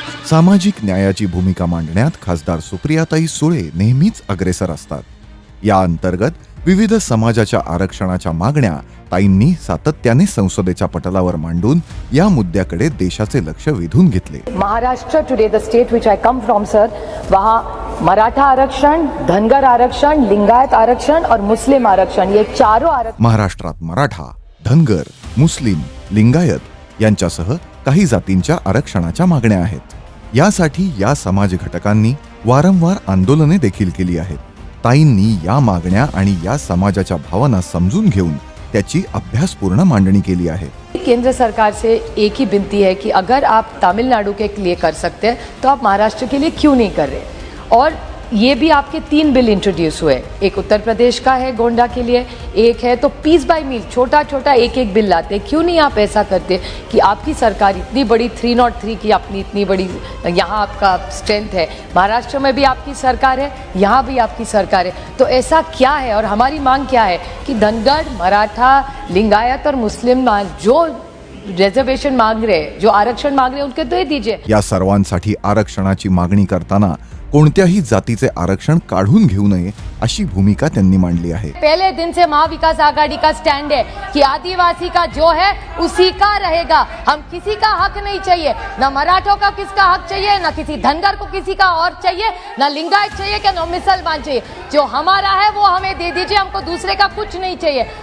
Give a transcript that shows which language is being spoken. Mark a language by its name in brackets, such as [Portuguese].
[Marathi] सामाजिक न्यायाची भूमिका मांडण्यात खासदार सुप्रियाताई सुळे नेहमीच अग्रेसर असतात. या अंतर्गत विविध समाजाच्या आरक्षणाच्या मागण्या ताईंनी सातत्याने संसदेच्या पटलावर मांडून या मुद्द्याकडे देशाचे लक्ष वेधून घेतले. [English] Maharashtra today, the state which I come from sir, [Hindi] वहाँ मराठा आरक्षण, धनगर आरक्षण, लिंगायत आरक्षण और मुस्लिम आरक्षण, ये चारों आरक्षण [Marathi] महाराष्ट्रात मराठा, धनगर, मुस्लिम, लिंगायत यांच्यासह काही जातींच्या आरक्षणाच्या मागण्या आहेत. यासाठी या समाज घटकांनी वारंवार आंदोलने देखील केली आहेत. ताईंनी या मागण्या आणि या समाजाच्या भावना समजून घेऊन त्याची अभ्यासपूर्ण मांडणी केली आहे. [Hindi] केंद्र सरकार से एक ही विनती है कि अगर आप तमिलनाडु के लिए कर सकते हैं तो आप महाराष्ट्र के लिए क्यों नहीं कर रहे. और ये भी आपके 3 बिल इंट्रोड्यूस हुए, एक उत्तर प्रदेश का है गोंडा के लिए, एक है तो पीस बाय मील छोटा छोटा एक बिल लाते. क्यों नहीं आप ऐसा करते कि आपकी सरकार इतनी बड़ी 303 की अपनी इतनी बड़ी यहाँ आपका स्ट्रेंथ है, महाराष्ट्र में भी आपकी सरकार है, यहाँ भी आपकी सरकार है, तो ऐसा क्या है. और हमारी मांग क्या है कि धनगर, मराठा, लिंगायत और मुस्लिम जो रिजर्वेशन मांग रहे, जो आरक्षण मांग रहे, उनके दे दीजिए. [Marathi] या सर्वांसाठी आरक्षणाची मागणी करताना कोणत्याही जातीचे आरक्षण काढून घेऊ नये अशी भूमिका त्यांनी मांडली आहे. [Hindi] पहले दिन से महाविकास आघाड़ी का स्टैंड है कि आदिवासी का जो है उसी का रहेगा. हम किसी का हक नहीं चाहिए, ना मराठों का किसका हक चाहिए, ना किसी धनगर को किसी का और चाहिए, ना लिंगायत चाहिए कि ना मुसलमान चाहिए. जो हमारा है वो हमें दे दीजिए, हमको दूसरे का कुछ नहीं चाहिए.